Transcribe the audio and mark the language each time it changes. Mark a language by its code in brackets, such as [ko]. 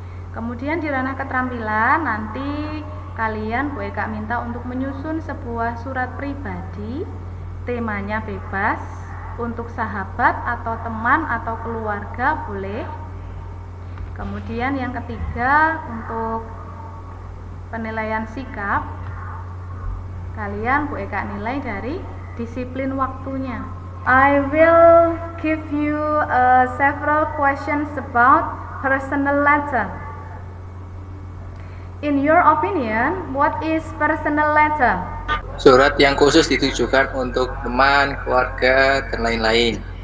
[id] Kemudian di ranah keterampilan, nanti kalian Bu Eka minta untuk menyusun sebuah surat pribadi, temanya bebas, untuk sahabat atau teman atau keluarga boleh. Kemudian yang ketiga, untuk penilaian sikap, kalian Bu Eka nilai dari disiplin waktunya. [en] I will give you several questions about personal letter. In your opinion, what is personal letter? [id] Surat yang khusus ditujukan untuk teman, keluarga, dan lain-lain.